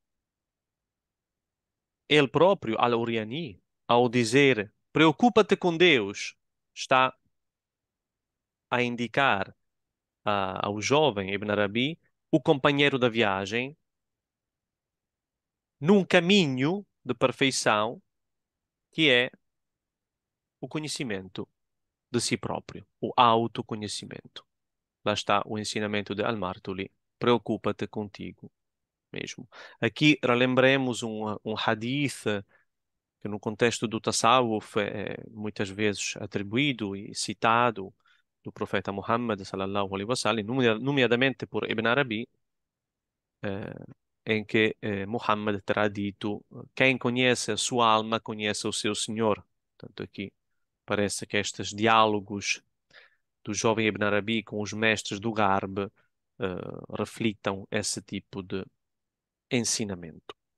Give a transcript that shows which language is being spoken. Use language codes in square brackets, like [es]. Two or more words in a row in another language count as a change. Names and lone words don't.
[pt] ele próprio, Al-Uriani, ao dizer preocupa-te com Deus, está a indicar ao jovem Ibn Arabi o companheiro da viagem num caminho de perfeição que é o conhecimento de si próprio, o autoconhecimento. Lá está o ensinamento de Al-Martuli. Preocupa-te contigo mesmo. Aqui relembremos um hadith que no contexto do Tasawwuf é muitas vezes atribuído e citado do profeta Muhammad [ar] صلى الله عليه وسلم, [pt] nomeadamente por Ibn Arabi, em que Muhammad terá dito: quem conhece a sua alma conhece o seu Senhor. Portanto, aqui parece que estes diálogos do jovem Ibn Arabi com os mestres do Garb reflitam esse tipo de ensinamento.